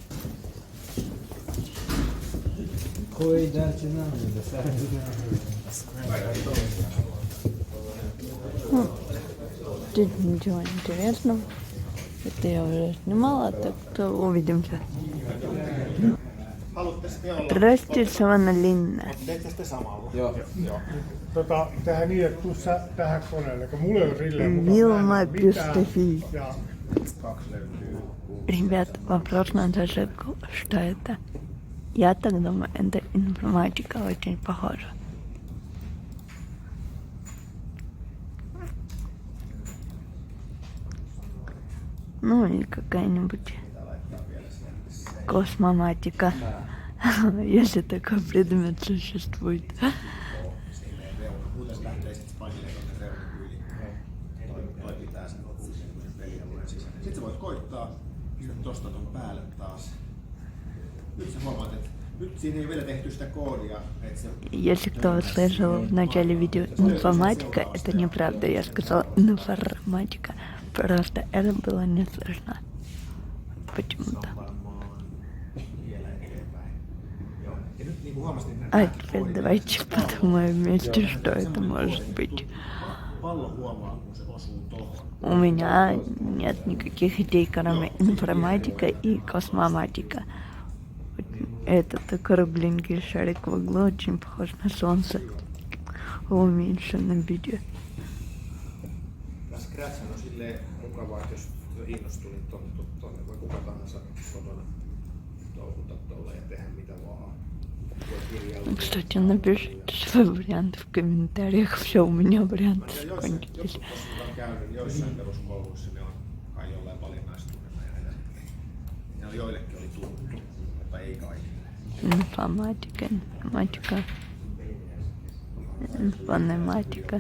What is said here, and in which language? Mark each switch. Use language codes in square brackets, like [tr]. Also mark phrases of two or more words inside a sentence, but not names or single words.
[ru] Тут ничего интересного. Это я уже снимала, так что увидимся. Röstysavana linna. [fi] Tehdään niin, että tuu sä tähän koneelle, kun mulla ei ole silleen Vilma.fi. [ru] Ребят, вопрос на зажигу, что это? Я так думаю, это информатика очень похожа. Ну или какая-нибудь космоматика, если такой предмет существует. [fi] Sitten sä voit koittaa, pistät tosta ton päälle taas. Nyt sä huomaat, että nyt siinä ei vielä tehty sitä koodia. [ru] Если кто слышал в начале видео информатика, это неправда. Я сказала информатика. Просто это было не слышно. Почему-то. А теперь давайте подумаем вместе, что это может быть. У меня нет никаких идей, кроме информатика и космоматика. Этот кругленький шарик в углу очень похож на солнце в уменьшенном виде. [fi] Scratch on silleen mukavaa, että jos innostuu, niin tuonne voi kuka tahansa kotona touhuta tuolla ja tehdä mitä vaan. [ru] Кстати, напишите свой вариант в комментариях. Все, у меня варианты закончились. [fi] Joissain peruskouluissa ne on kai jollain valinnaistunnoilla ja joillekin oli tuttu, mutta ei kaikille. [ru] Информатика, информатика.